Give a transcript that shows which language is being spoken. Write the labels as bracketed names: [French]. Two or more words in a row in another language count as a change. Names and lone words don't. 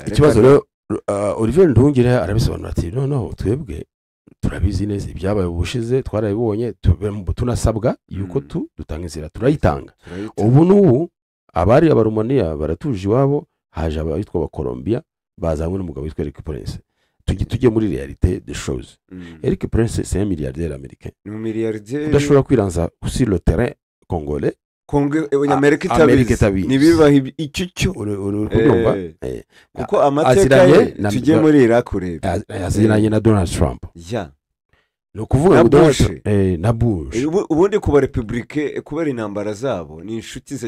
[Kinyarwanda] Ikibazo rero Olivier Ndungire arabisobanura ati no twebwe turabizi neza ibyabaye ubushize twarabibonye tunasabwa yuko dutanga inzira turayitanga. Ubu n'ubu abari Abarumaniya baratuje iwabo haje abitwa ba Colombia bazanywe n'umugabo witwa Eric Prince. Tujye muri [French] realite des choses. Eric Prince c'est un milliardaire américain. [Kinyarwanda] Udashobora kwiranza [French] sur le terrain congolais. [Kinyarwanda] Amerika itabizi nibiba icyo urumva kuko amateka ye tujye muri Iraq urebe aziranye na Donald Trump. No kuvuga na Bush ubundi kuba republique kubera intambara zabo ni inshuti ze